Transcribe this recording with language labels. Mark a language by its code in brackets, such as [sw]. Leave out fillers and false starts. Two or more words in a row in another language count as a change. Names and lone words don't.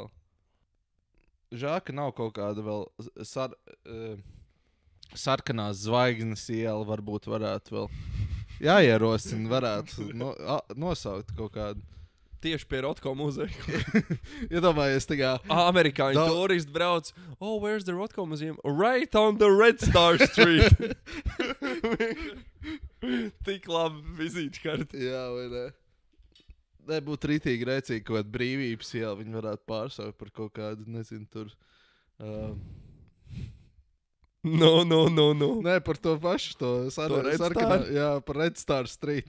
[lv] Žēl, ka nav kaut kāda vēl sarkanās zvaigznes iela, varbūt varētu vēl jāierosina, varētu nosaukt kaut kādu. Tieši pie Rotko muzeja. Iedomājies tā kā... Amerikāņu turisti brauc. [en] Oh, where's the Rotko museum? Right on the Red Star Street. [lv] Tik labi vizītkarti. Jā, vai ne? Nebūtu rītīgi rēcīgi kaut kāda brīvības iela. Viņi varētu pārsaukt par kaut kādu, nezinu, tur... No. Nē, par to pašu, sarkanā, jā, par Red Star Street.